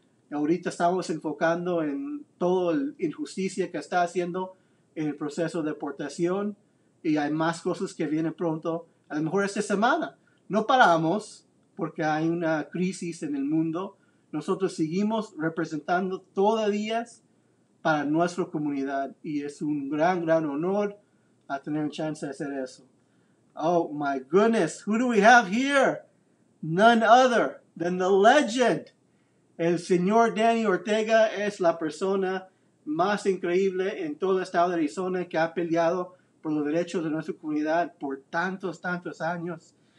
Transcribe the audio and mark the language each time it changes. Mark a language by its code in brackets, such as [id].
[es] Ahorita estamos enfocando en toda la injusticia que está haciendo en el proceso de deportación, y hay más cosas que vienen pronto, a lo mejor esta semana. No paramos porque hay una crisis en el mundo, nosotros seguimos representando todavía para nuestra comunidad y es un gran honor a tener una chance de hacer eso. [en] Oh my goodness, who do we have here? None other than the legend. [es] El señor Danny Ortega es la persona más increíble en todo el estado de Arizona que ha peleado por los derechos de nuestra comunidad por tantos años.